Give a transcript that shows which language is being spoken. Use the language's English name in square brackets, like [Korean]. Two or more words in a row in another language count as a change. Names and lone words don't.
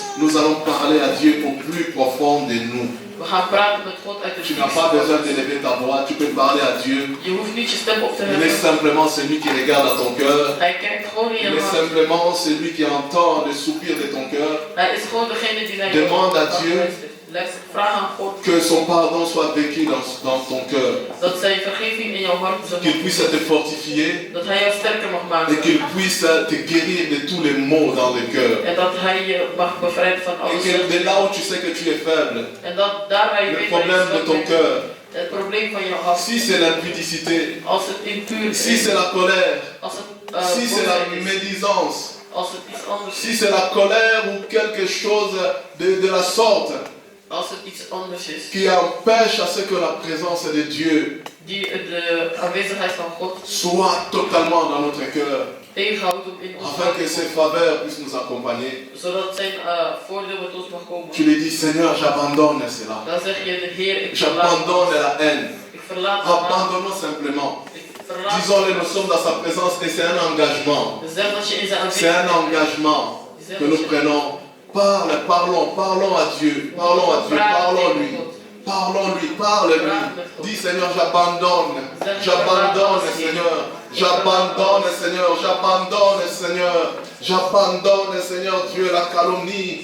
[French] Nous allons parler à Dieu au plus profond de nous. [Dutch] We gaan praten met God uit de [French] Tu n'as pas besoin de lever ta voix, tu peux parler à Dieu. [Dutch] Je hoeft niet je stem op te [French] Il est [Dutch] heffen. [French] simplement celui qui regarde à ton cœur. [Dutch] Hij kijkt gewoon in [French] Il [Dutch] je [French] est [Dutch] hart. [French] simplement celui qui entend le soupir de ton cœur. [Dutch] Hij is gewoon degene die naar je [French] Demande à [Dutch] hart [French] Dieu [Dutch] luistert. Vraag aan God [French] Que son pardon soit vécu dans ton cœur. [Dutch] dat zijn vergeving in jouw hart zal [French] Qu'il puisse te fortifier [Dutch] dat hij jou sterker mag [French] et [Dutch] maken. [French] qu'il puisse te guérir de tous les maux dans le cœur. [Dutch] En dat hij je mag bevrijden van [French] Et [Dutch] alles. [French] que de là où tu sais que tu es faible, [Dutch] En dat daar waar je [French] le [Dutch] weet waar je [French] problème de [Dutch] zwak [French] ton [Dutch] bent, [French] cœur, [Dutch] het probleem van jouw hart, [French] si c'est l'impudicité, [Dutch] als het impuur [French] si [Dutch] is, [French] c'est la colère, [Dutch] als het [French] si c'est la [Dutch] boosheid is, [French] médisance, [Dutch] als het iets anders [French] si [Dutch] is, [French] c'est la colère ou quelque chose de la sorte [Dutch] als het iets anders is, [French] qui empêche à ce que la présence de Dieu [Dutch] die de aanwezigheid van God [French] soit totalement dans notre cœur, [Dutch] tegenhoudt om in ons [French] afin [Dutch] hart [French] que [Dutch] te [French] ses [Dutch] komen, [French] faveurs puissent nous accompagner. [Dutch] zodat zijn voordeel met ons mag komen. [French] Tu lui dis, Seigneur, j'abandonne cela. [Dutch] Dan zeg je de Heer, ik verlaat, [French] J'abandonne la haine. [Dutch] ik verlaat de haat, [French] Abandonnons simplement. [Dutch] ik verlaat. [French] Disons-le, nous sommes dans sa présence et c'est un engagement. [Dutch] Zeg dat je in zijn [French] C'est un [Dutch] aanwezigheid [French] engagement [Dutch] Zeg [French] que [Dutch] dat [French] nous [Dutch] je- [French] prenons. Parlons à Dieu. Parlons à Dieu. Parlons-lui. Parlons-lui, parle-lui. Dis Seigneur, j'abandonne. J'abandonne, Seigneur. J'abandonne, Seigneur. J'abandonne, Seigneur. J'abandonne, Seigneur Dieu, la calomnie.